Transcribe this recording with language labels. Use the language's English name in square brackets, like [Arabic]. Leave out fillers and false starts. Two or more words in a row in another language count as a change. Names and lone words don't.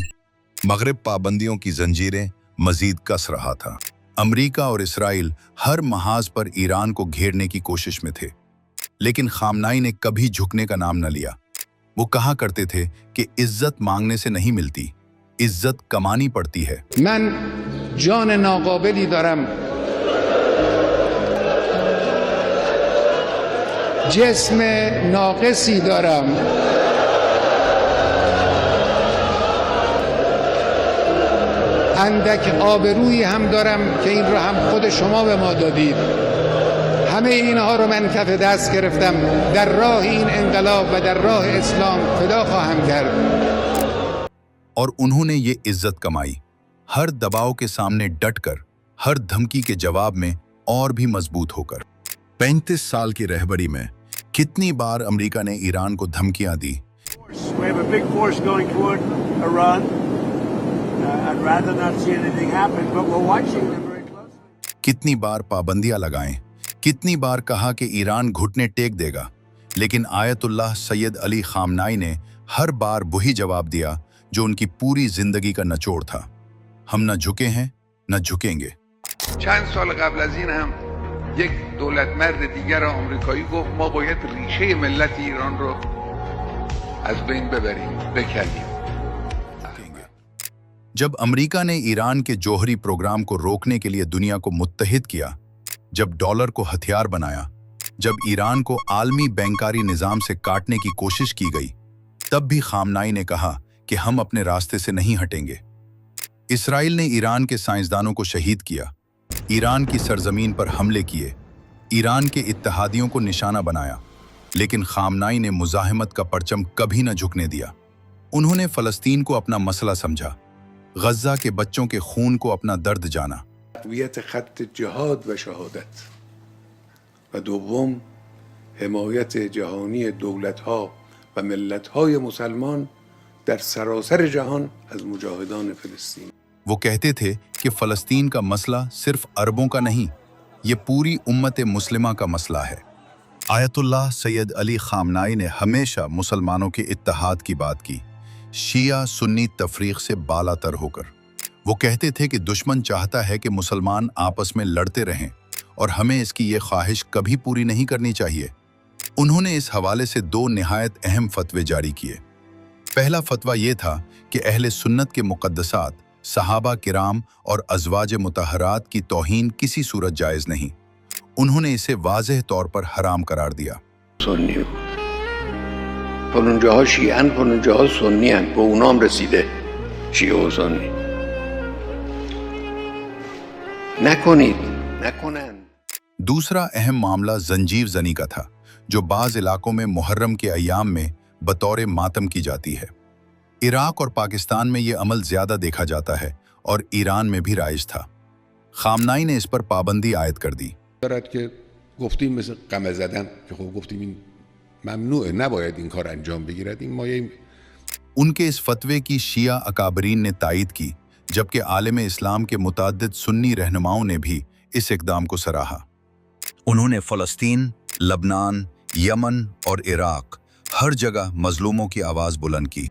[Hindi] मगरिब पाबंदियों की जंजीरें मजीद कस रहा था। अमेरिका और इसराइल हर महाज पर ईरान को घेरने की कोशिश में थे, लेकिन खामनाई ने कभी झुकने का नाम न लिया। वो कहा करते थे कि इज्जत मांगने से नहीं मिलती, इज्जत कमानी पड़ती है। [Persian] من جان ناقابلی دارم، جسم ناقصی دارم، اندک آبرویی هم دارم که این رو هم خود شما به ما دادید. همه اینها رو من کف دست گرفتم، در راه این انقلاب و در راه اسلام فدا خواهم کرد. [Hindi] और उन्होंने ये इज्जत कमाई, हर दबाव के सामने डटकर, हर धमकी के जवाब में और भी मजबूत होकर। 35 साल की रहबरी में कितनी बार अमेरिका ने ईरान को धमकियां दी। [English] We have a big force going toward Iran. I'd rather not see anything happen, but we're watching them very closely. [Hindi] कितनी बार पाबंदियां लगाएं, कितनी बार कहा कि ईरान घुटने टेक देगा, लेकिन आयतुल्लाह सैयद अली खामनाई ने हर बार वही जवाब दिया जो उनकी पूरी जिंदगी का निचोड़ था। हम न झुके हैं, न झुकेंगे। [Persian] چند سال قبل از این هم یک دولتمرد دیگر آمریکایی گفت ما باید ریشه ملت ایران رو از بین ببریم، بکنیم. [Hindi] जब अमेरिका ने ईरान के जौहरी प्रोग्राम को रोकने के लिए दुनिया को मुत्तहिद किया, जब डॉलर को हथियार बनाया, जब ईरान को आलमी बैंकारी निजाम से काटने की कोशिश की गई, तब भी खामनाई ने कहा कि हम अपने रास्ते से नहीं हटेंगे। इसराइल ने ईरान के साइंसदानों को शहीद किया, ईरान की सरजमीन पर हमले किए, ईरान के इत्तेहादियों को निशाना बनाया, लेकिन खामनाई ने मुजाहिमत का परचम कभी न झुकने दिया। उन्होंने फ़लस्तीन को अपना मसला समझा, गज्जा के बच्चों के खून को अपना दर्द जाना। [Persian] تقویت خط جهاد و شهادت و دوم حمایت جهانی دولت‌ها و ملت‌های مسلمان در سراسر جهان از مجاهدان فلسطین. [Hindi] वो कहते थे कि फ़लस्तीन का मसला सिर्फ अरबों का नहीं, ये पूरी उम्मत मुस्लिमा का मसला है। आयतुल्लाह सैयद अली खामनाई ने हमेशा मुसलमानों के इत्तेहाद की बात की, शिया सुन्नी तफरीक से बालातर होकर। वो कहते थे कि दुश्मन चाहता है कि मुसलमान आपस में लड़ते रहें और हमें इसकी ये ख्वाहिश कभी पूरी नहीं करनी चाहिए। उन्होंने इस हवाले से 2 निहायत अहम फतवे जारी किए। पहला फतवा ये था कि अहले सुन्नत के मुक़द्दसात, सहाबा किराम और अज़वाज मुतहरात की तौहीन किसी सूरत जायज़ नहीं। उन्होंने इसे वाज़ेह तौर पर हराम करार दिया। [Persian] سنی فلونجاها شیعن فلونجاها سنی هن به اونام رسیده شیعه و سنی نکنن. [Hindi] दूसरा अहम मामला जंजीर जनी का था, जो बाज़ इलाकों में मुहर्रम के अय्याम में बतौर मातम की जाती है। इराक और पाकिस्तान में ये अमल ज़्यादा देखा जाता है और ईरान में भी राइज था। खामनाई ने इस पर पाबंदी आयद कर दी। [Persian] دارد که گفتیم مثل قمه زدن که خب گفتیم این ممنوعه، نباید این کار انجام بگیرد. این مایه [Hindi] उनके इस फतवे की शिया अकाबरीन ने तायद की, जबकि आलिम इस्लाम के मुतअद्दिद सुन्नी रहनुमाओं ने भी इस इक़दाम को सराहा। उन्होंने फ़लस्तीन, लबनान, यमन और इराक हर जगह मजलूमों की आवाज़ बुलंद की।